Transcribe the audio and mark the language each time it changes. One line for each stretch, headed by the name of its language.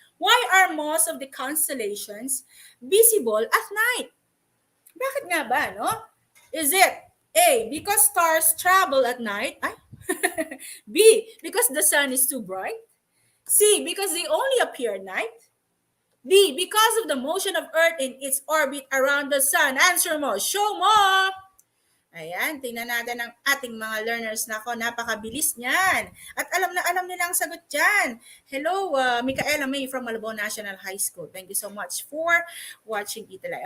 English: Why are most of the constellations visible at night?
Filipino: Bakit nga ba, no?
English: Is it A, because stars travel at night? B, because the sun is too bright? C, because they only appear at night? D, because of the motion of Earth in its orbit around the sun.
Filipino: Answer mo. Show mo. Ayan, tingnan natin ang ating mga learners. Nako, napakabilis niyan. At alam nila ang sagot dyan.
English: Hello, Micaela May from Malabon National High School. Thank you so much for watching ETUlay.